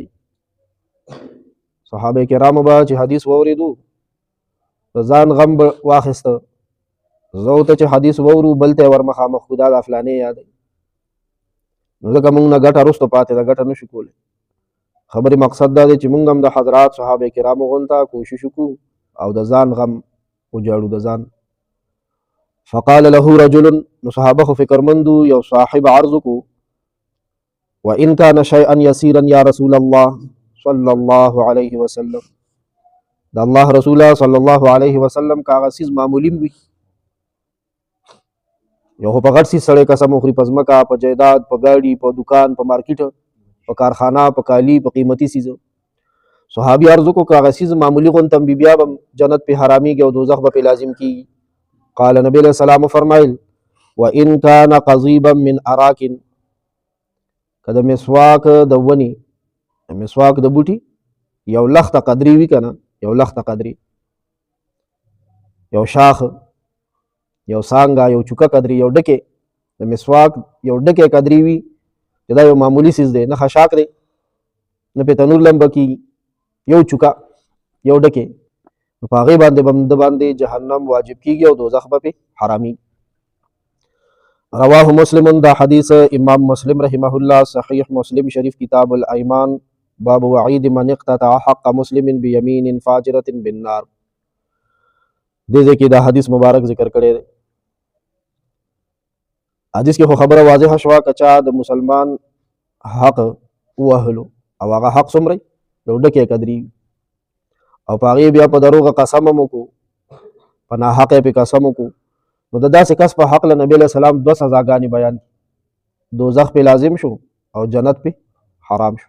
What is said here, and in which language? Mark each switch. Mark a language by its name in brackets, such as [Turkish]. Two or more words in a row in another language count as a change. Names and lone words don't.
[Pashto] صحابه کرامو به چې حدیث واورېدو د ځان غم به واخیسته، زه ته چې حدیث واورو بل ته ور مخامخ کړو دا فلانې یادوي، نو ځکه موږ نه ګټه وروسته پاتې ده، ګټه نشو کولی. خبرې مقصد دا دی چې موږ هم د حضرات صحابه کرامو غونته کوشش وکړو او د ځان غم وجاړو د ځان. [Arabic] فقال له رجل، [Pashto] نو صحابه خو فکرمندو، یو صاحب عرض کو [Arabic] وان كان شيئا يسيرا یا رسول الله صلی الله علیه وسلم، [Pashto] د الله رسول [Arabic] صلی الله علیه وسلم [Pashto] کاغه سیز معمولی وي، یو په غټ سي سړی قسم وخوري په ځمکه، په جایداد، په ګاډي، په دکان، په مارکیټ، په کارخانه، په کالی، په قیمتي سیز. صحابي عرض کو کاغه سیز معمولی غونتم بیا به جنت په حراميږي او دوزخ به لازم کیږي. [Arabic] قال نبی علیہ السلام [Pashto] فرمایل [Arabic] وان كان قضيبا من اراك، [Pashto] کده مسواک د ونی، مسواک د بوټي یو لخت قدری وی کنه، یو لخت قدری، یو شاخ، یو سانګا، یو چوکا قدری، یو ډکه د مسواک یو ډکه قدری وی، دا یو معمولی سیز دی، نه خشاک دی، نه په تنور لمبه کی، یو چوکا یو ډکه، په هغه باندې بند باندې جهنم واجب کیږي او دوزخ به حرامي. [Arabic] رواه مسلم، [Pashto] دا حدیث امام مسلم [Arabic] رحمه الله [Pashto] صحیح مسلم شریف کتاب الایمان باب وعید من اقتطع حق مسلم بیمین فاجرة بالنار، دې ځکه دا حدیث مبارک ذکر کړی دی. حدیث کې خو خبره واضحه شوه کچا د مسلمان حق وهلو او هغه حق څومره یو ډکې قدرې او په هغې بیا په دروغه قسم هم وکړو، په ناحقه یې پې قسم وکړو، نو د داسې کس په حق له نبي [Arabic] علیه السلام [Pashto] 2 سزاګانې بیان، دوزخ پې لازم شو او جنت پې حرام شو.